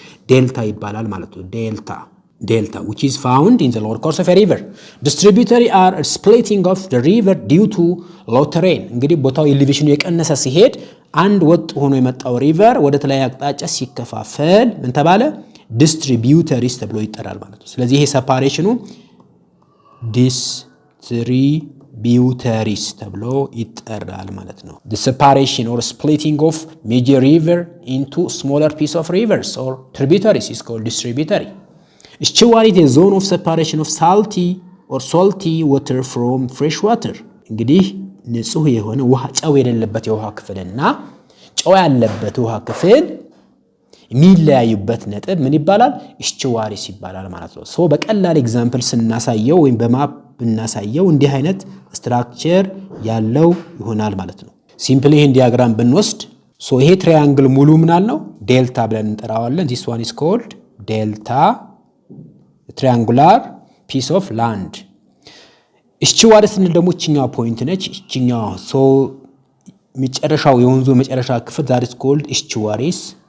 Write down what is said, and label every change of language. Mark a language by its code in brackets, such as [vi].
[am] ዴልታ ይባላል ማለት ነው። [en] Delta which is found in the lower course of a river. Distributary are a splitting of the river due to low terrain. [am] እንግዲህ ቦታው elevation የቀነሰ ሲሄድ አንድ ወጥ ሆኖ የመጣው ሪቨር ወደ ተለያየ አቅጣጫ ሲከፋፈል ምን ተባለ? [en] distributaries [am] ተብሎ ይጠራል ማለት ነው። ስለዚህ ይሄ ሰፓሬሽኑ distributaries ተብሎ ይጠራል ማለት ነው። [en] The separation or splitting of major river into smaller piece of rivers or tributaries is called distributary. Estuary is a zone of separation of salty water from fresh water. [am] እንግዲህ ንጹህ የሆነ ውሃ ጨው የሌለበት የውሃ ክፍልና ጨው ያለበት ውሃ ክፍል የሚለያዩበት ነጥብ ምን ይባላል? estuaries ይባላል ማለት ነው። ሶ በቀላል ኤግዛምፕል ስናሳየው ወይም በማፕ ብናሳየው እንዲህ አይነት ስትራክቸር ያለው ይሆናል ማለት ነው። ሲምፕሊ ይሄን ዲያግራም ብንወስድ ሶ ይሄ ትራያንግል ሙሉ ምናል ነው? ዴልታ ብለን እንጠራዋለን። [en] this one is called delta, triangular piece of land. [am] estuaries ስንል ደግሞ እቺኛው ፖይንት ነች። እቺኛው ሶ መጨረሻው የወንዙ መጨረሻ ክፍል [en] that is called estuaries.